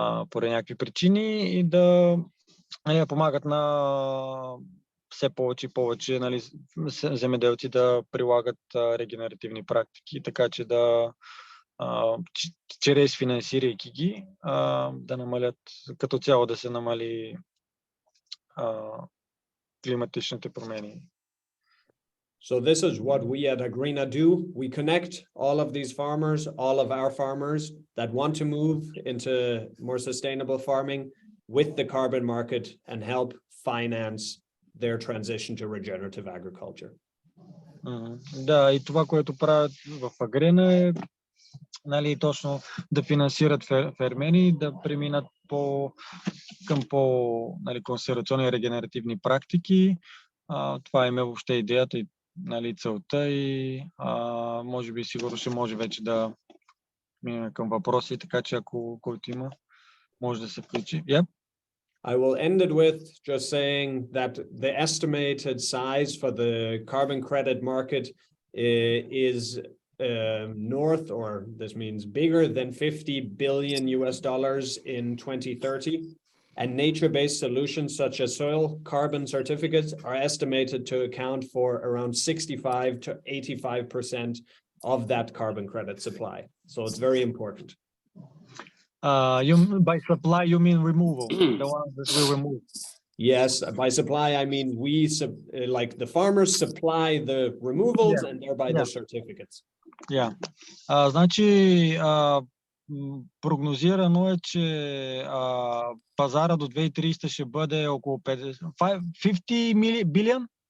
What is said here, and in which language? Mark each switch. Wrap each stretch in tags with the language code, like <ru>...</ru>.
<bg>поради някакви причини и да помагат на все повече и повече нали, земеделци да прилагат регенеративни практики, така че да чрез финансирайки ги да намалят, като цяло да се намали климатичните промени.</bg> <en>So this is what we at Agreena do. We connect all of these farmers, all of our farmers that want to move into more sustainable farming with the carbon market and help finance their transition to regenerative agriculture.</en> <bg>Да, и това, което правят в Agreena е нали, точно да финансират фермери, да преминат към нали, консервационни и регенеративни практики. Това им е въобще идеята и нали, целта и може би сигурно ще може вече да минем към въпроси, така че ако който има, може да се включи.</bg> <en>Yep. I will end it with just saying that the estimated size for the carbon credit market is north, or this means bigger than $50 billion in 2030. And nature-based solutions such as soil carbon certificates are estimated to account for around 65 to 85% of that carbon credit supply. So it's very important. By supply, you mean removal, the ones that we remove. Yes, by supply, I mean like the farmers supply the removals and thereby the certificates. Yeah.</en> <bg>Значи, прогнозирано е, че пазара до 2030 ще бъде около 50 билион.</bg>